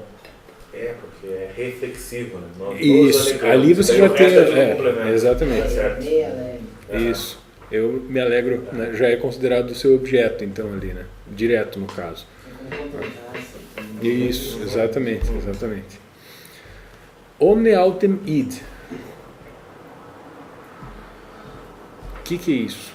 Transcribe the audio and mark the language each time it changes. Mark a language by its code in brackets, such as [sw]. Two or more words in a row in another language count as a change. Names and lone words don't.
[pt] Porque é reflexivo, né? Isso, ali você já tem. Exatamente. Isso. Eu me alegro, né? Já é considerado o seu objeto, então, ali, né? Direto, no caso. Isso, exatamente. [la] Omne autem id. [pt] O que é isso?